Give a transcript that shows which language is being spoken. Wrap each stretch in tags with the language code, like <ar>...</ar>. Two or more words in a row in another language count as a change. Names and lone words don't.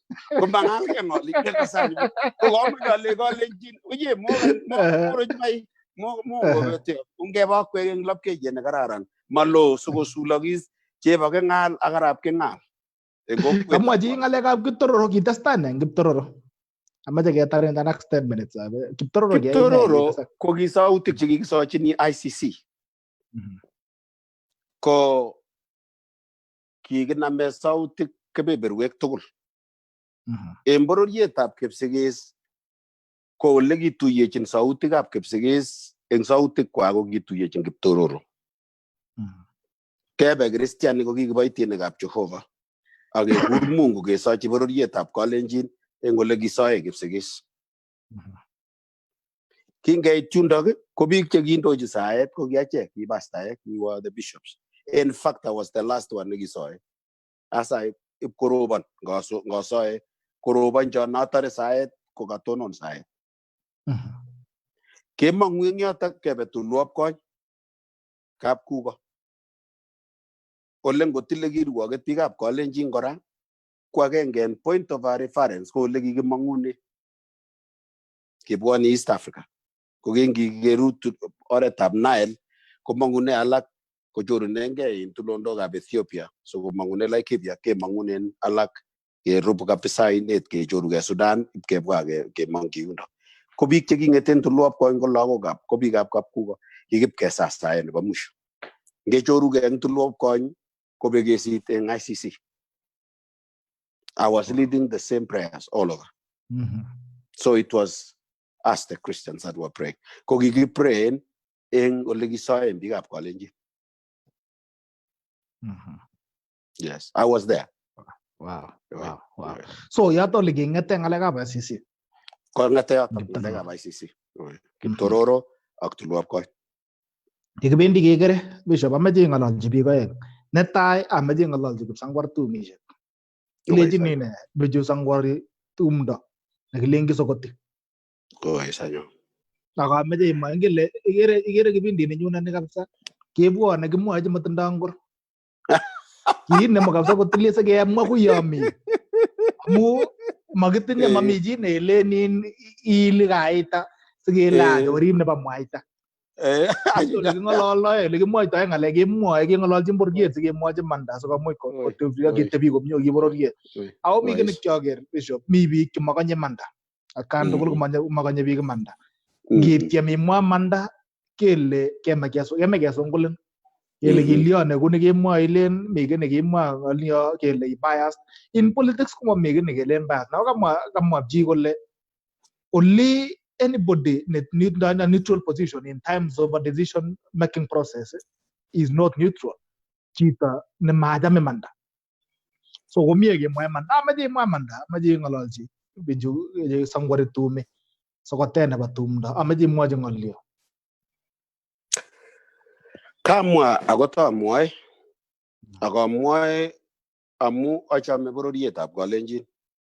<kln>Ungeba kwek eng lapkeiyet nekararan malo sikosulokis chebo King'al ak Arap King'al. Kamwa chi ng'alekab Kiptororo kitestai eng Kiptororo. Amache ketar</kln> <en>in the next 10 minutes.</en> <kln>Kiptororo ko kisautik chekikisochini ICC. Ko kikiname sautik kebeberwek tugul. En bororietab Kipsigis ko ole kituyechin sautikab Kipsigis eng sautik kwak ko kituyechin Kiptororo. Kebe Kristiani ko kikiboitinikab Jehova ak kekur Mungu kesochi bororietab Kalenjin eng ole kisoe Kipsigis. Kingeit yundok ko biik chekindochi saet ko kiachek ki pastaek,</kln> <en>we were the bishops. In fact, I was the last one nekisoe.</en> <kln>Asa ipkorobon ngasoe korobon jo natare saet ko katonon saet. Kemong'u eng yotok kebe tulwop kony kapkuko. Ole ngotile kirwoket biikab Kalenjin kora ko agenge en</kln> <en>point of our reference</en> <kln>ko ole kikimong'une kibwoni East Africa. Ko kingikerut oretab Nile komong'une alak kochorunengei en tulondokab Ethiopia. So komong'une Laikipia kemong'unen alak kerupu kabisa inet kechorugei Sudan kebwa kemong'chi yundo. Ko biik cheking'eten tulwop kony ko lagokab ko biikab kapkuko kikipkesastae nebo mwisho. Ngechorugei eng tulwop kony ko bekesit eng ICC.</kln> <en>I was leading the same prayers all over. So it was us the Christians that were praying.</en> <kln>Ko kikiprayen eng ole kisoen biikab Kalenjin.</kln> <en>Yes, I was there. Wow.</en> <kln>So yoto ole king'ete ng'alekab ICC. Ko ng'ete yoto ng'alekab ICC. Kiptororo ak tulwop kony. Kikibendi kekere Bishop amache ng'ololji biik oeng. Netai amache ng'ololji Kipsangwar tumishek. Ilechini ne Bichu Sangwar tumdo nekilen Kisokoti. Sanyo. Akameche imwa ingele ikere kipindi nenyunet ni kabisa kebwone kimwochi matindo ngor. Kiit nemo kabisa kotilie sikemwa kuyomi. Amu makitinye mami chi neelenin ili kaita sikela chorim nebo mwaita. Ole king'ololdoe ole kimwoitoe ng'alek kemwoe keng'ololchin bororiet sikemwochi manda sikomuch ketebi komie kibororiet. Ako mi kinik choker Bishop mi biik chemakonye manda. Atkan tugul komakonye biik manda. Ngitiem imwa manda kele keme kesongolen. Kele kilione kuni kemwoe ilen mi kiy nekimwa ng'olio kele biased.</kln> <en>In politics</en> <kln>komami kiy nekelen biased.</kln> <en>Now</en> <kln>kamwa chi kole</kln> <en>only anybody in a neutral position in terms of a decision making process is not neutral.</en> <kln>Chito nemachame manda. So komie kemwoe manda. Amache imwa manda. Amache ng'ololchi Bichu Sangwar tume. Sokoten nebo tumdo. Amache imwochi ng'olio. Kamwa ako tamwoe akamwoe amu achame bororietab Kalenjin.</kln>